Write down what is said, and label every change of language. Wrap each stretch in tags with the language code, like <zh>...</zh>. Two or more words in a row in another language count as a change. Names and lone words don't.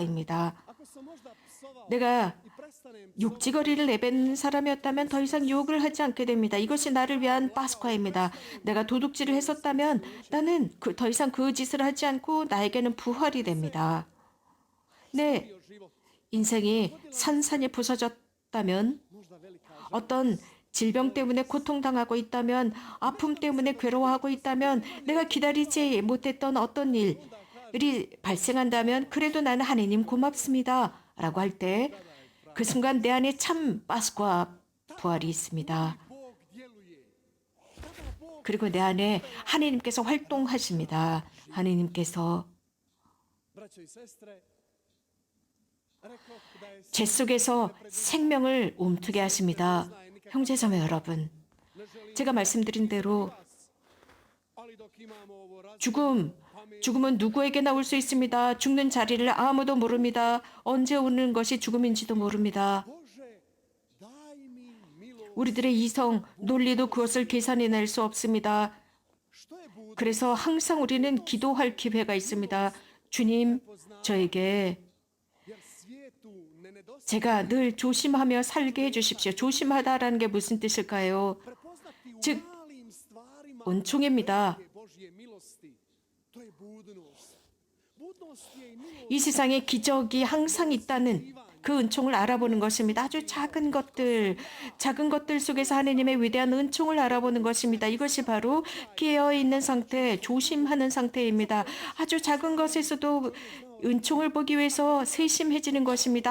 <ko>이것이 파스쿠아입니다. 내가</ko> <hr>prestanem</hr> <ko>욕지거리를 내뱉는 사람이었다면 더 이상 욕을 하지 않게 됩니다. 이것이 나를 위한 파스과입니다. 내가 도둑질을 했었다면 나는 더 이상 그 짓을 하지 않고 나에게는 부활이 됩니다. 내</ko> <hr>bio život.</hr> <ko>인생이 산산이 부서졌다면,</ko> <hr>Možda velika</hr> <ko>어떤 질병 때문에 고통당하고 있다면, 아픔 때문에 괴로워하고 있다면, 내가 기다리지 못했던 어떤 일이 발생한다면, 그래도 나는 하나님 고맙습니다 라고 할 때 그 순간 내 안에 참 파스과 부활이 있습니다.</ko> <hr>Bog djeluje. Tada Bog</hr> <ko>그리고 내 안에 하나님께서 활동하십니다. 하나님께서</ko> <hr>braćo i sestre, rekoh da je</hr> <ko>제 속에서 생명을 움트게 하십니다. 형제자매 여러분, 제가 말씀드린 대로</ko> <hr>ali dok imamo ovo raz</hr> <ko>죽음은 누구에게나 올 수 있습니다. 죽는 자리를 아무도 모릅니다. 언제 오는 것이 죽음인지도 모릅니다.</ko> <hr>Bože, daj mi milost.</hr> <ko>우리들의 이성, 논리도 그것을 계산해낼 수 없습니다.</ko> <hr>Što je bud?</hr> <ko>그래서 항상 우리는 기도할 기회가 있습니다. 주님, 저에게</ko> <hr>Jer svijetu ne nedostaje</hr> <ko>제가 늘 조심하며 살게 해주십시오. 조심하다라는 게 무슨 뜻일까요?</ko> <hr>prepoznati u</hr> <ko>즉,</ko> <hr>malim stvarima</hr> <ko>은총입니다.</ko> <hr>velike Božje milosti. To je budnost. Budnost je i milost.</hr> <ko>이 세상에 기적이 항상 있다는 그 은총을 알아보는 것입니다. 아주 작은 것들 속에서 하나님의 위대한 은총을 알아보는 것입니다. 이것이 바로 깨어있는 상태, 조심하는 상태입니다. 아주 작은 것에서도 은총을 보기 위해서 세심해지는 것입니다.</ko>